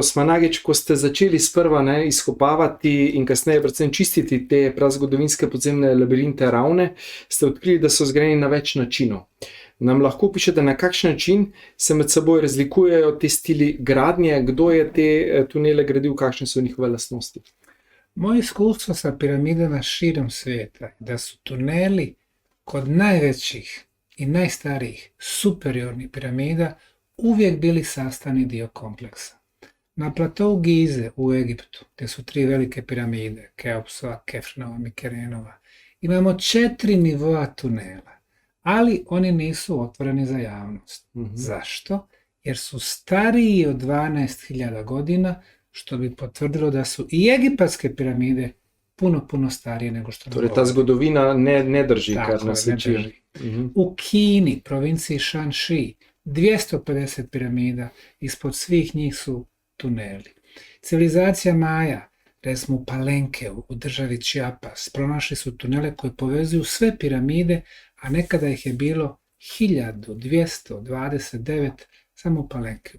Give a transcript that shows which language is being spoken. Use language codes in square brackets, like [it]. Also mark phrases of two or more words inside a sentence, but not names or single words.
[sl] Osmanagić, ko ste začeli sprva izkopavati in kasneje predvsem čistiti te prazgodovinske podzemne labirinte ravne, ste odkrili, da so zgrajeni na več načinov. Nam lahko pišete, na kakšen način se med seboj razlikujejo te stili gradnje, kdo je te tunele gradil, kakšne so njihove lastnosti? [bs] Moje iskustvo sa piramidama širom svijeta je da su tuneli kod najvećih i najstarijih superiornih piramida uvijek bili sastavni dio kompleksa. Na platou Gize u Egiptu, gdje su 3 velike piramide, Keopsova, Kefrenova, Mikerenova, imamo 4 nivoa tunela, ali oni nisu otvoreni za javnost. Zašto? Jer su stariji od 12.000 godina, što bi potvrdilo da su i egipatske piramide puno starije nego što nam govori. [sl] Torej ta zgodovina ne drži, kar nas uči. [bs] U Kini, provinciji Shanxi, 250 piramida, ispod svih njih su tuneli. Civilizacija Maja, recimo u Palenkeu, u državi Chiapas, pronašli su tunele koje povezuju sve piramide, a nekada ih je bilo 1229 samo u Palenkeu.